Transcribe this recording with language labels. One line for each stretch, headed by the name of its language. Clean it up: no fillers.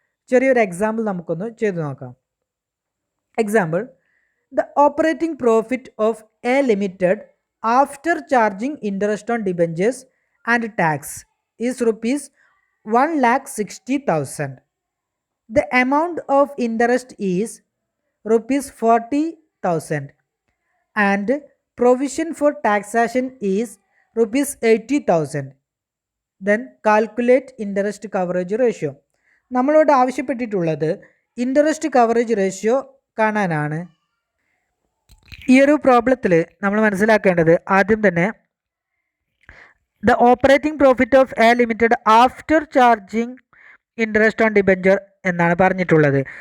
Malayalam: ചെറിയൊരു എക്സാമ്പിൾ നമുക്കൊന്ന് ചെയ്തു നോക്കാം.
English: Example, the operating profit of a limited after charging interest on debentures and tax is rupees 1,60,000. The amount of interest is rupees 40,000 and provision for taxation is rupees 80,000. Then calculate interest coverage ratio.
Malayalam: നമ്മളോട് ആവശ്യപ്പെട്ടിട്ടുള്ളത് interest coverage ratio കാണാനാണ്. ഈ ഒരു പ്രോബ്ലത്തിൽ നമ്മൾ മനസ്സിലാക്കേണ്ടത് ആദ്യം തന്നെ
English: the operating profit of a limited after charging interest on debenture
Malayalam: എന്നാണ് പറഞ്ഞിട്ടുള്ളത്.